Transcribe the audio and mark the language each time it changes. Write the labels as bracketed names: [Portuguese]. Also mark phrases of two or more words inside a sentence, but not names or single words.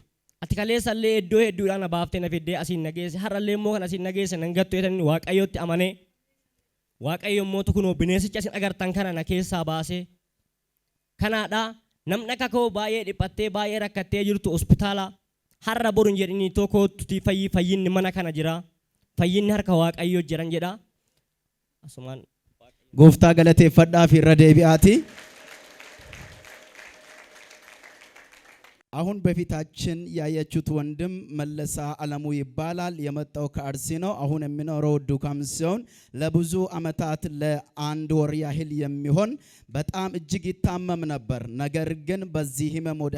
[Oromo] Ati kaleessallee iddoo hedduudhaan na baaftee na fiddee asiin na geesse har'allee immoo kan asiin na geesse nan gattu jedhanii waaqayyotti amanee waaqayyo immoo kunoo bineensicha isin agartan kana na keessaa baasee kanaadhaa. Namni akka koo baay'ee dhiphattee baay'ee rakkattee jirtu hospitaala har'a boruun jedhanii tokkotti fayyinni mana kana jira. Fayyinni harka waaqayyoo jiran jedha. Asumaan Gooftaa galateeffadhaa fi irra deebi'aati. [Amharic] አሁን በፊታችን ያያችሁት ወንድም መለሳ አለሙ ይባላል። የመጣው ከአርሲ ነው። አሁን የሚኖረው ዱካም ሲሆን ለብዙ አመታት ለአንድ ወር ያህል የሚሆን በጣም እጅግ ይታመም ነበር። ነገር ግን በዚህ ህመም ወደ